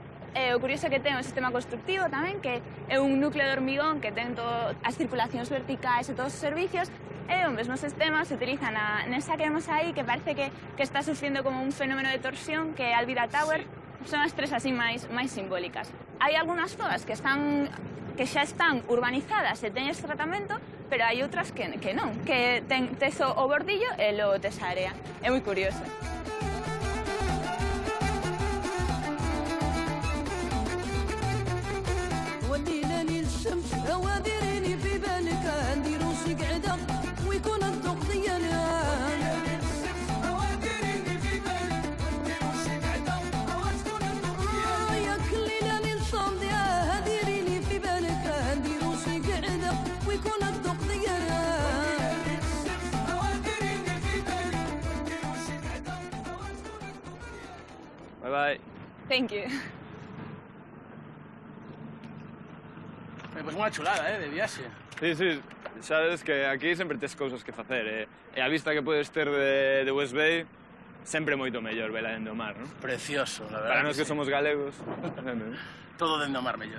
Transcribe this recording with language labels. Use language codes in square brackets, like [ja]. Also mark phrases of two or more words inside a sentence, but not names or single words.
[gl] O curioso que ten o sistema constructivo tamén, que é un núcleo de hormigón que ten as circulacións verticais e todos os servicios, e o mesmo sistema se utiliza nesa que vemos aí, que parece que está sufriendo como un fenómeno de torsión, que é a Alvira Tower. Son as tres así máis simbólicas. Hai algunhas zonas que xa están urbanizadas e teñen este tratamento, pero hai outras que non, que tes o bordillo e logo tes a área. É moi curioso. [ar] والليلة ليل الشمس أوادريني في بالك ندير وشي قعدة ويكون الذوق ديالها ياك الليلة ليل صامدة هاديريني في بالك ندير وشي قعدة ويكون الذوق ديالها [en] Bye bye. Thank you. [gl] Pois unha chulada, de viaxe. Sí, sabes que aquí sempre tes cousas que facer, e a vista que podes ter de West Bay sempre moito mellor vela dende o mar, non? [es] Precioso, la verdad. [gl] Para nós que somos galegos... Todo dende o mar mellor.